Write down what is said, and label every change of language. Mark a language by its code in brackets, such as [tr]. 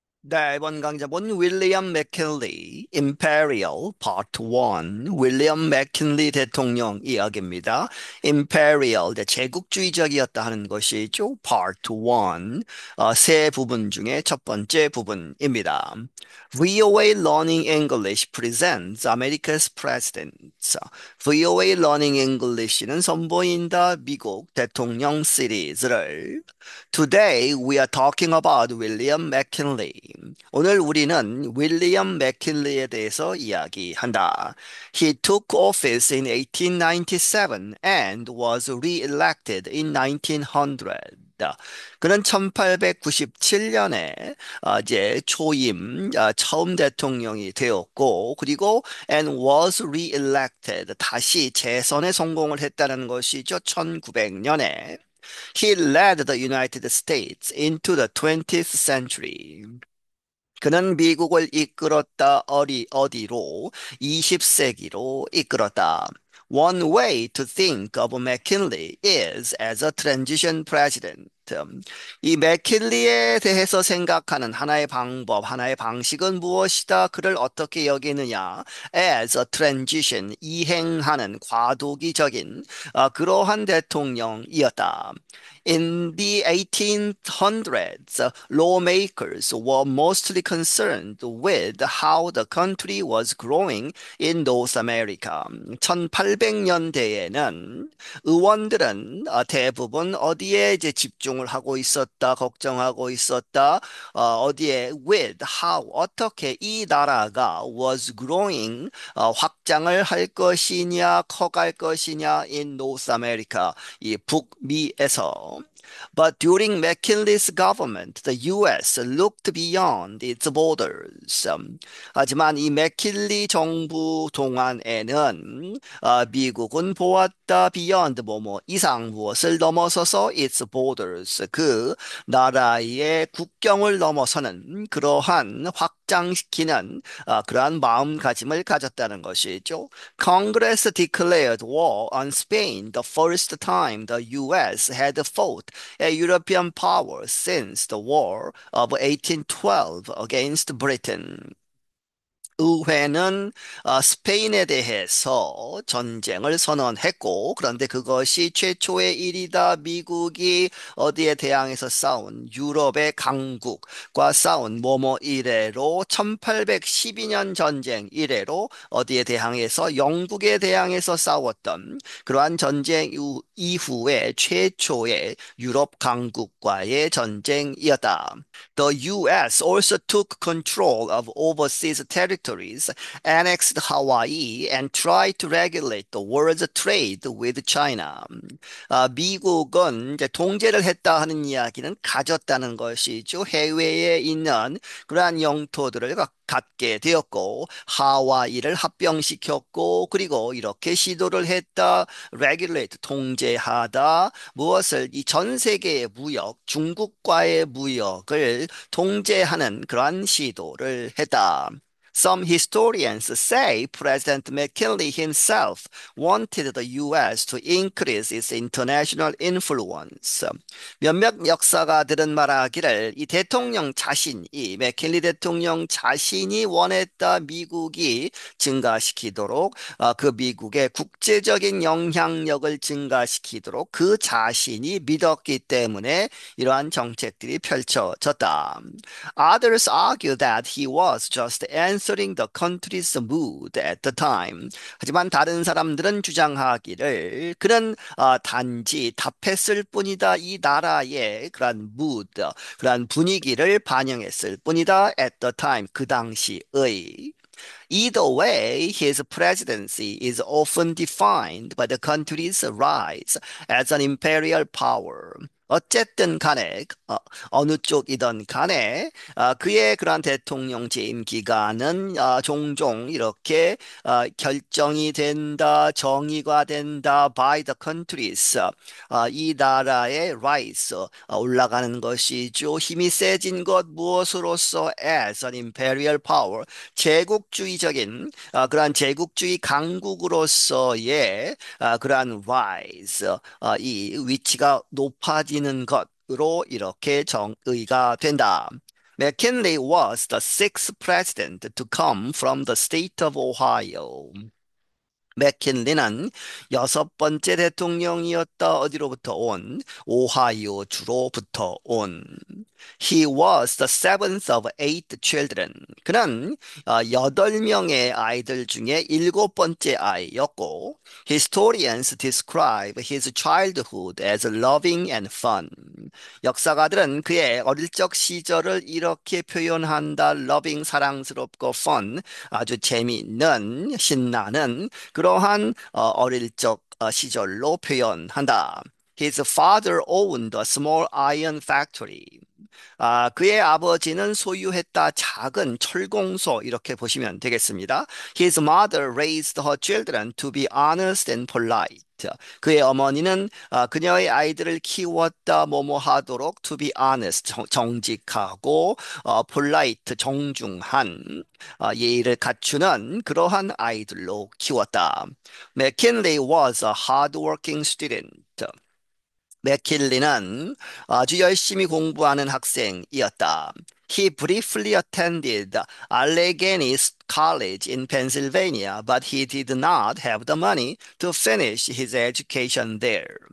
[ko] 네, 이번 강좌본 윌리엄 맥킨리, Imperial Part 1, 윌리엄 맥킨리 대통령 이야기입니다. Imperial, 제국주의적이었다 하는 것이죠. Part 1, 세 부분 중에 첫 번째 부분입니다. [en] VOA Learning English presents America's Presidents. VOA Learning English는 [ko] 선보인다 미국 대통령 시리즈를 [en] Today we are talking about William McKinley. [ko] 오늘 우리는 윌리엄 맥킨리에 대해서 이야기한다. [en] He took office in 1897 and was re-elected in 1900. [ko] 그는 1897년에 이제 초임 처음 대통령이 되었고 그리고 [en] and was re-elected [ko] 다시 재선에 성공을 했다는 것이죠. 1900년에 [en] He led the United States into the 20th century. [ko] 그는 미국을 이끌었다 어디로 20세기로 이끌었다. [en] One way to think of McKinley is as a transition president. [ko] 이 맥킨리에 대해서 생각하는 하나의 방법, 하나의 방식은 무엇이다? 그를 어떻게 여기느냐? [en] As a transition, [ko] 이행하는 과도기적인 그러한 대통령이었다. [en] In the 1800s, lawmakers were mostly concerned with how the country was growing in North America. [ko] 1800년대에는 의원들은 대부분 어디에 이제 집중을 하고 있었다, 걱정하고 있었다, 어디에 [en] with how [ko] 어떻게 이 나라가 [en] was growing [ko] 확장을 할 것이냐, 커갈 것이냐 [en] in North America [ko] 이 북미에서. [en] But during McKinley's government, the U.S. looked beyond its borders. [ko] 하지만 이 맥킨리 정부 동안에는 미국은 보았다 beyond 뭐뭐 이상 무엇을 넘어서서 [en] its borders [ko] 그 나라의 국경을 넘어서는 그러한 확장시키는 그러한 마음가짐을 가졌다는 것이죠. [en] Congress declared war on Spain the first time the U.S. had fought a European power since the War of 1812 against Britain. [ko] 의회는 스페인에 대해서 전쟁을 선언했고, 그런데 그것이 최초의 일이다. 미국이 어디에 대항해서 싸운 유럽의 강국과 싸운 뭐뭐 이래로 1812년 전쟁 이래로 어디에 대항해서 영국에 대항해서 싸웠던 그러한 전쟁 이후에 최초의 유럽 강국과의 전쟁이었다. [en] The U.S. also took control of overseas territories, annexed Hawaii, and tried to regulate the world's trade with China. [ko] 미국은 이제 통제를 했다 하는 이야기는 가졌다는 것이죠. 해외에 있는 그러한 영토들을 갖게 되었고 하와이를 합병시켰고 그리고 이렇게 시도를 했다. regulate 통제하다 무엇을 이 전 세계의 무역 중국과의 무역을 통제하는 그러한 시도를 했다. [en] Some historians say President McKinley himself wanted the U.S. to increase its international influence. [ko] 몇몇 역사가들은 말하기를 이 대통령 자신이 맥킨리 대통령 자신이 원했다 미국이 증가시키도록 그 미국의 국제적인 영향력을 증가시키도록 그 자신이 믿었기 때문에 이러한 정책들이 펼쳐졌다. [en] Others argue that he was just answering the country's mood at the time. [ko] 하지만 다른 사람들은 주장하기를 그는 단지 답했을 뿐이다. 이 나라의 그러한 mood, 그러한 분위기를 반영했을 뿐이다. [en] at the time, [ko] 그 당시의. [en] Either way, his presidency is often defined by the country's rise as an imperial power. [ko] 어쨌든 간에 어느 쪽이든 간에 그의 그러한 대통령 재임 기간은 종종 이렇게 결정이 된다, 정의가 된다 [en] by the countries. [ko] 이 나라의 rise 올라가는 것이죠. 힘이 세진 것 무엇으로서 [en] as an imperial power [ko] 제국주의적인 그러한 제국주의 강국으로서의 그러한 rise 이 위치가 높아지는 것으로 이렇게 정의가 된다. [en] McKinley was the sixth president to come from the state of Ohio. [ko] 맥킨리는 여섯 번째 대통령이었다. 어디로부터 온? 오하이오 주로부터 온. [en] He was the seventh of eight children. [ko] 그는 여덟 명의 아이들 중에 일곱 번째 아이였고, [en] Historians describe his childhood as loving and fun. [ko] 역사가들은 그의 어릴 적 시절을 이렇게 표현한다. loving, 사랑스럽고 fun, 아주 재미있는, 신나는 그러한 어릴 적 시절로 표현한다. [en] His father owned a small iron factory. [ko] 그의 아버지는 소유했다 작은 철공소 이렇게 보시면 되겠습니다. [en] His mother raised her children to be honest and polite. [ko] 그의 어머니는 그녀의 아이들을 키웠다 뭐뭐 하도록 [en] to be honest [ko] 정직하고 polite 정중한 예의를 갖추는 그러한 아이들로 키웠다. [en] McKinley was a hardworking student. [ko] 맥킬리는 아주 열심히 공부하는 학생이었다. [en] He briefly attended Allegheny College in Pennsylvania, but he did not have the money to finish his education there.